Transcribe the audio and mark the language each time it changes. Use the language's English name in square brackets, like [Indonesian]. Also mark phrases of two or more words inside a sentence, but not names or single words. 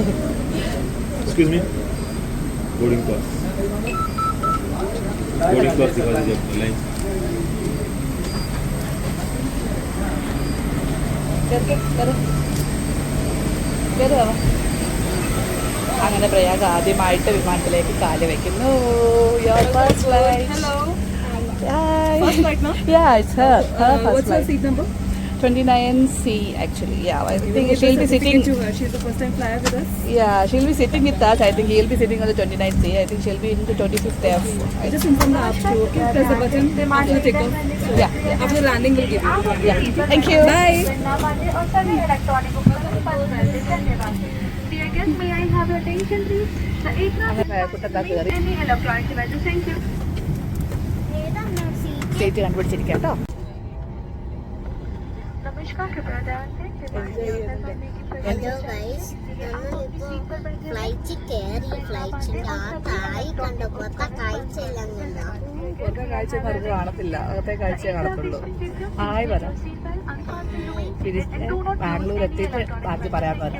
[English] Excuse me. Boarding pass. Boarding pass [Hindi] दिखा दीजिए अपनी लाइन. [Malayalam] അങ്ങനെ പ്രയാഗ് ആദ്യമായിട്ട് വിമാനത്തിലേക്ക് കാല് വെക്കുന്നു. [English] Your first flight. Hello. Hi. First flight now? Yeah, it's her first What's her flight. seat number? 29C actually. Yeah, I think Give she'll the be sitting. certificate to her. She's the first time flyer with us. Yeah, she'll be sitting with us. I think he'll be sitting on the 29C. I think she'll be in the 25th F. Just inform the app crew, okay? Press the button after takeoff. Yeah, yeah, After landing, we'll give you. yeah. Thank you. Bye. Dear guests, may I have your attention please? The aircraft [Malayalam] അങ്ങനെ കുട്ടത്താ കയറി [English] any electronic devices. Thank you. [Malayalam] ഏതാണ് സീറ്റ്? സ്റ്റേറ്റ് കണ്ടുപിടിച്ചിരിക്കാം കേട്ടോ. [Hindi] नमस्कार कृपया ध्यान दें [English] hello guys, [Malayalam] നമ്മളിപ്പോ ഫ്ലൈറ്റിൽ കയറി ഫ്ലൈറ്റിന്റെ ആ താഴെ കണ്ടപ്പോഴത്തെ കാഴ്ചയെല്ലാം കണ്ടോ? പുറത്തെ കാഴ്ച നമുക്ക് കാണത്തില്ല, അകത്തെ കാഴ്ച കാണത്തുള്ളൂ. ഹായ് വരാം. തിരിച്ച് ബാംഗ്ലൂർ എത്തിയിട്ട് ബാക്കി പറയാൻ വരാം.